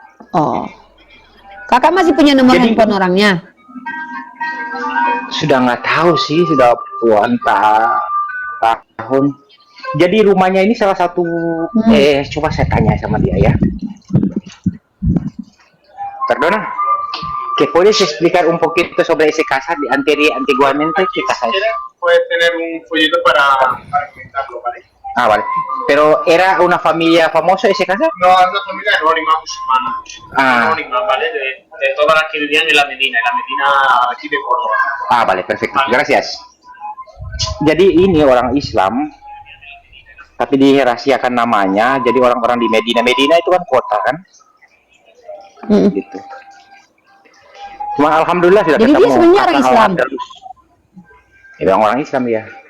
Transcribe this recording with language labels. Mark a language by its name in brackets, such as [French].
[Indonesian] Oh. Kakak masih punya nomor Jadi- handphone orangnya? Sudah nggak tahu sih, sudah puluhan tahun. Jadi rumahnya ini salah satu, coba saya tanya sama dia ya. [Spanish] Perdona, ¿que puedes explicar un poquito sobre ese casa de antiguamente? ¿Qué casa es? Puedes tener un folleto para comentarlo, ¿vale? Ah, vale. Pero ¿era una familia famosa ese casa? No, es una familia anónima musulmana. Ah. Anónima, ¿vale? De todas las que vivían en la Medina aquí de Córdoba. Ah, vale, perfecto. Vale. Gracias. [Indonesian] Jadi ini orang Islam, tapi dirahasiakan namanya. Jadi orang-orang di Medina. Medina itu kan kota kan? Gitu. Cuma alhamdulillah sudah Jadi ketemu. dia sebenarnya orang Hasan Islam? Al-Andalus. Ya, orang Islam ya.